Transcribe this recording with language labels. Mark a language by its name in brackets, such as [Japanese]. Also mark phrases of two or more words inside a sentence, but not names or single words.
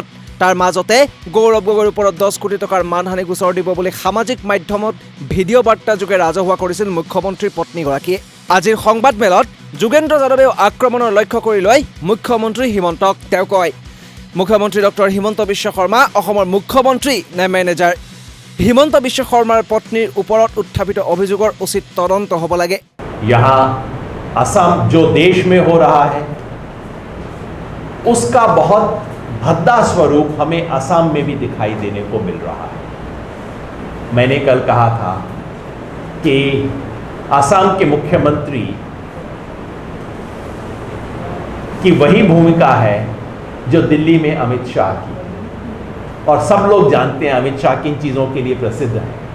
[Assamese] তাৰ মাজতে গৌৰৱ গগৈৰ ওপৰত 10 কোটি টকাৰ মানহানি গোচৰ দিব বুলি সামাজিক মাধ্যমত ভিডিঅ' বাৰ্তা যোগে ৰাজহুৱা কৰিছিল মুখ্যমন্ত্ৰীৰ পত্নীগৰাকীয়ে। আজিৰ সংবাদমেলত যোগেন্দ্ৰ যাদৱেও আক্ৰমণৰ লক্ষ্য কৰি লৈ মুখ্যমন্ত্ৰী হিমন্তক। তেওঁ কয়, মুখ্যমন্ত্ৰী ডক্টৰ হিমন্ত বিশ্ব শৰ্মা অসমৰ মুখ্যমন্ত্ৰী নে মেনেজাৰ? হিমন্ত বিশ্ব শৰ্মাৰ পত্নীৰ ওপৰত উত্থাপিত অভিযোগৰ উচিত তদন্ত হ'ব লাগে। [Hindi] यहाँ असम जो देश में हो रहा है उसका बहुत भद्दा स्वरूप हमें असम में भी दिखाई देने को मिल रहा है। मैंने कल कहा था कि असम के मुख्यमंत्री की वही भूमिका है जो दिल्ली में अमित शाह की, और सब लोग जानते हैं अमित शाह किन चीज़ों के लिए प्रसिद्ध है।